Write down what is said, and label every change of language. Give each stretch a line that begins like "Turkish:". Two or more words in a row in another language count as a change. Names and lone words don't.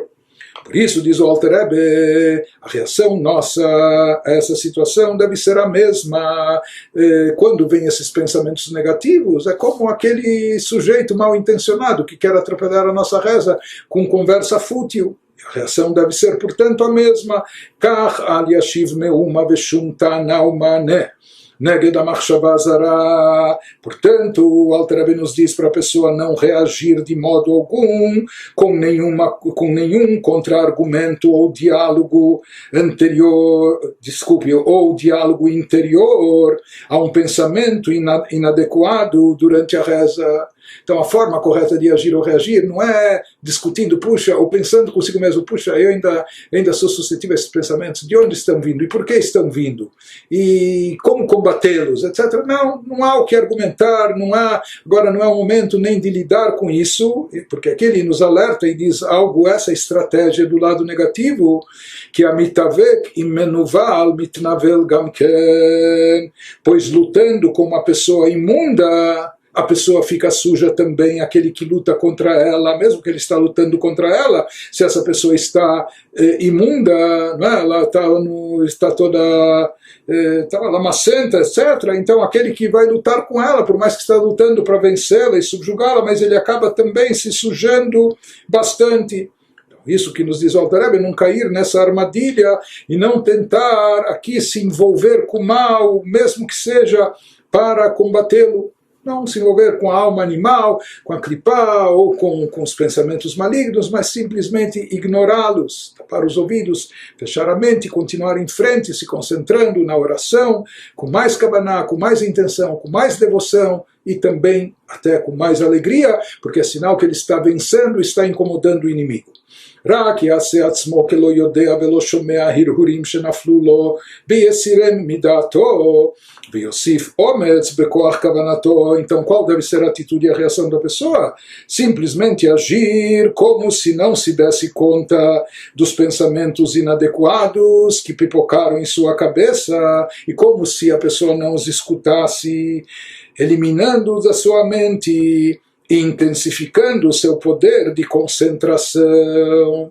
Portuguese: Por isso, diz o Alter Rebbe, a reação nossa a essa situação deve ser a mesma. Quando vem esses pensamentos negativos, é como aquele sujeito mal intencionado que quer atrapalhar a nossa reza com conversa fútil. A reação deve ser, portanto, a mesma.
Hebrew: כך לא ישיב מאומה ושום טענה ומענה נגד המחשבה זרה.
Portuguese: Portanto, o Alter Rebbe nos diz para a pessoa não reagir de modo algum com nenhum contra-argumento ou diálogo anterior, ou diálogo interior a um pensamento inadequado durante a reza. Então a forma correta de agir ou reagir não é discutindo, puxa, ou pensando consigo mesmo, puxa, eu ainda sou suscetível a esses pensamentos, de onde estão vindo e por que estão vindo e como combatê-los, etc. Não há o que argumentar, agora não é o momento nem de lidar com isso, porque aqui ele nos alerta e diz algo, essa estratégia do lado negativo, que
Hebrew: המתאבק עם מנוול מתנוול גם כן,
Portuguese: pois lutando com uma pessoa imunda, a pessoa fica suja também, aquele que luta contra ela, mesmo que ele está lutando contra ela, se essa pessoa está imunda, né, ela está toda lamacenta, etc. Então aquele que vai lutar com ela, por mais que está lutando para vencê-la e subjugá-la, mas ele acaba também se sujando bastante. Isso que nos diz o Alter Rebbe, não cair nessa armadilha e não tentar aqui se envolver com o mal, mesmo que seja para combatê-lo. Não se envolver com a alma animal, com a clipá ou com os pensamentos malignos, mas simplesmente ignorá-los, tapar os ouvidos, fechar a mente, continuar em frente, se concentrando na oração, com mais kavaná, com mais intenção, com mais devoção e também até com mais alegria, porque é sinal que ele está vencendo, está incomodando o inimigo.
Hebrew: רק יעשה עצמו כלא יודע ולא שומע הרהורים שנפלו לו ויסירם מדעתו ויוסיף אומץ בכוח כוונתו.
Portuguese: Então qual deve ser a atitude e a reação da pessoa? Simplesmente agir como se não se desse conta dos pensamentos inadequados que pipocaram em sua cabeça e como se a pessoa não os escutasse, eliminando da sua mente, intensificando o seu poder de concentração.